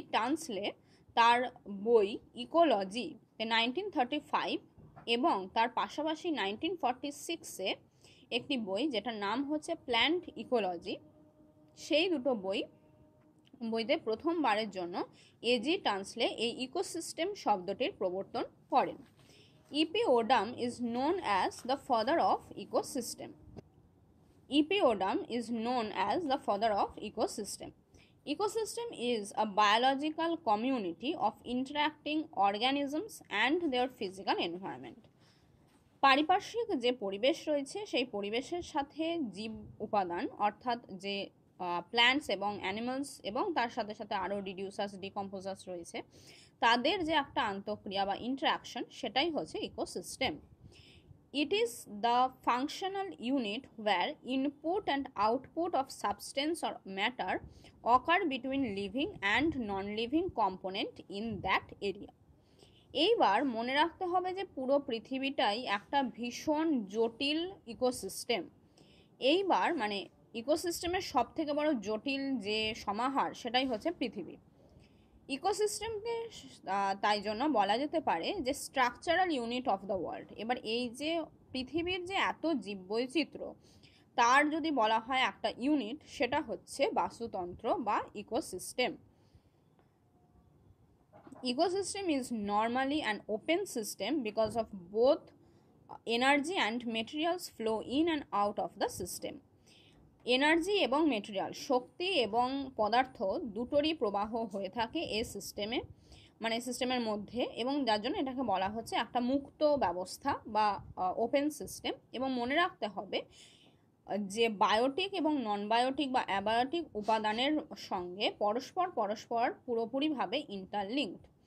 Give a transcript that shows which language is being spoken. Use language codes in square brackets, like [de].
[bn] টানসলে তার বই ইকোলজি 1935 এবং তার পাশাপাশি 1946-এ একটি বই যেটার নাম হচ্ছে প্ল্যান্ট ইকোলজি, সেই দুটো বইতে প্রথমবারের জন্য A.G. টানসলে এই ইকোসিস্টেম শব্দটির প্রবর্তন করেন। E.P. [en] Odum is known as the father of ecosystem. E.P. Odum is known as the father of ecosystem. Ecosystem is a biological community of interacting organisms and their physical environment. [bn] পারিপার্শ্বিক যে পরিবেশ রয়েছে সেই পরিবেশের সাথে জীব উপাদান অর্থাৎ যে প্ল্যান্টস এবং অ্যানিমালস এবং তার সাথে সাথে আরও রিডিউসার্স, ডিকম্পোজার্স রয়েছে, তাদের যে একটা আন্তঃক্রিয়া বা ইন্টারাকশন, সেটাই হচ্ছে ecosystem. [en] It is the functional unit where input and output of substance or matter occur between living and non-living component in that area. [bn] এইবার মনে রাখতে হবে যে পুরো পৃথিবীটাই একটা ভীষণ জটিল ইকোসিস্টেম। এইবার মানে ইকোসিস্টেমের সব থেকে বড় জটিল যে সমাহার সেটাই হচ্ছে পৃথিবী। ইকোসিস্টেমকে তাই জন্য বলা যেতে পারে যে [en] Structural unit of the world. [bn] এবার এই যে পৃথিবীর যে এত জীববৈচিত্র্য, তার যদি বলা হয় একটা ইউনিট, সেটা হচ্ছে বাস্তুতন্ত্র বা ecosystem. [en] Ecosystem is normally an open system because of both energy and materials flow in and out of the system. [bn] Energy এবং মেটেরিয়াল, শক্তি এবং পদার্থ দুটোরই প্রবাহ হয়ে থাকে এই সিস্টেমে, মানে সিস্টেমের মধ্যে, এবং যার জন্য এটাকে বলা হচ্ছে একটা মুক্ত ব্যবস্থা বা ওপেন সিস্টেম। এবং মনে রাখতে হবে যে বায়োটিক এবং নন বায়োটিক বা অ্যাবায়োটিক উপাদানের সঙ্গে পরস্পর পুরোপুরিভাবে ইন্টারলিঙ্কড।